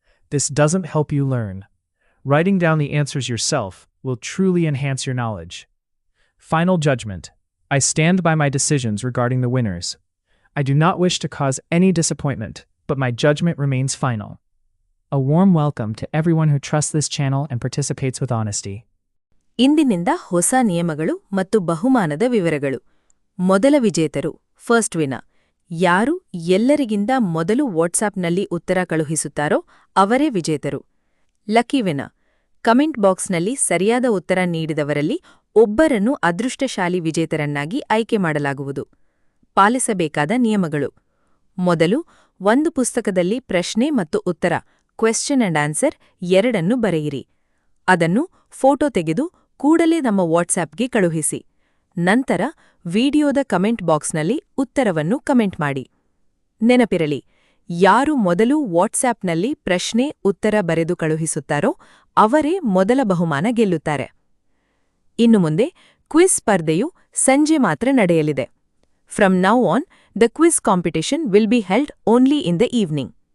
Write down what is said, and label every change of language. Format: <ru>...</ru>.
<en>This doesn't help you learn. Writing down the answers yourself will truly enhance your knowledge. Final judgment. I stand by my decisions regarding the winners. I do not wish to cause any disappointment, but my judgment remains final. A warm welcome to everyone who trusts this channel and participates with honesty.</en> <kn>ಇಂದಿನಿಂದ ಹೊಸ ನಿಯಮಗಳು ಮತ್ತು ಬಹುಮಾನದ ವಿವರಗಳು. ಮೊದಲ ವಿಜೇತರು,</kn> <en>First winner.</en> <kn>ಯಾರು ಎಲ್ಲರಿಗಿಂತ ಮೊದಲು ವಾಟ್ಸಾಪ್ನಲ್ಲಿ ಉತ್ತರ ಕಳುಹಿಸುತ್ತಾರೋ ಅವರೇ ವಿಜೇತರು.</kn> <en>Lucky winner.</en> <kn>ಕಮೆಂಟ್ ಬಾಕ್ಸ್ನಲ್ಲಿ ಸರಿಯಾದ ಉತ್ತರ ನೀಡಿದವರಲ್ಲಿ ಒಬ್ಬರನ್ನು ಅದೃಷ್ಟಶಾಲಿ ವಿಜೇತರನ್ನಾಗಿ ಆಯ್ಕೆ ಮಾಡಲಾಗುವುದು. ಪಾಲಿಸಬೇಕಾದ ನಿಯಮಗಳು: ಮೊದಲು, ಒಂದು ಪುಸ್ತಕದಲ್ಲಿ ಪ್ರಶ್ನೆ ಮತ್ತು ಉತ್ತರ</kn> <en>question and answer</en> <kn>ಎರಡನ್ನು ಬರೆಯಿರಿ. ಅದನ್ನು ಫೋಟೋ ತೆಗೆದು ಕೂಡಲೇ ನಮ್ಮ ವಾಟ್ಸಾಪ್ಗೆ ಕಳುಹಿಸಿ. ನಂತರ ವಿಡಿಯೋದ ಕಮೆಂಟ್ ಬಾಕ್ಸ್ನಲ್ಲಿ ಉತ್ತರವನ್ನು ಕಮೆಂಟ್ ಮಾಡಿ. ನೆನಪಿರಲಿ, ಯಾರು ಮೊದಲು ವಾಟ್ಸಾಪ್ನಲ್ಲಿ ಪ್ರಶ್ನೆ ಉತ್ತರ ಬರೆದು ಕಳುಹಿಸುತ್ತಾರೋ ಅವರೇ ಮೊದಲ ಬಹುಮಾನ ಗೆಲ್ಲುತ್ತಾರೆ. ಇನ್ನು ಮುಂದೆ ಕ್ವಿಜ್ ಸ್ಪರ್ಧೆಯು ಸಂಜೆ ಮಾತ್ರ ನಡೆಯಲಿದೆ.</kn> <en>From now on, the quiz competition will be held only in the evening.</en>